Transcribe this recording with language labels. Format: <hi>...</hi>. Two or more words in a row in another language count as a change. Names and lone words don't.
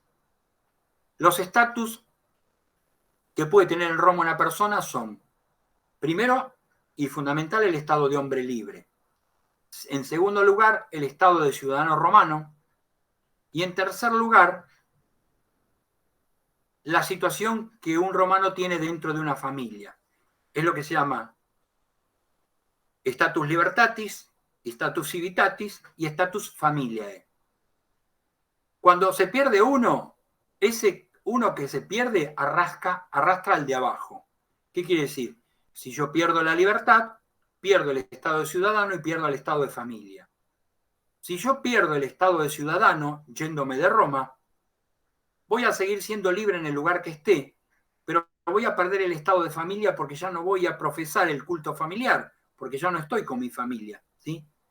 <es>Los estatus que puede tener en Roma una persona son, primero y fundamental, el estado de hombre libre. En segundo lugar, el estado de ciudadano romano. Y en tercer lugar, la situación que un romano tiene dentro de una familia. Es lo que se llama</es> <la>status libertatis, status civitatis</la> <es>y</es> <la>status familiae.</la> <es>Cuando se pierde uno, ese uno que se pierde arrastra al de abajo. ¿Qué quiere decir? Si yo pierdo la libertad, pierdo el estado de ciudadano y pierdo el estado de familia. Si yo pierdo el estado de ciudadano, yéndome de Roma, voy a seguir siendo libre en el lugar que esté, pero voy a perder el estado de familia porque ya no voy a profesar el culto familiar, porque ya no estoy con mi familia, ¿sí?</es>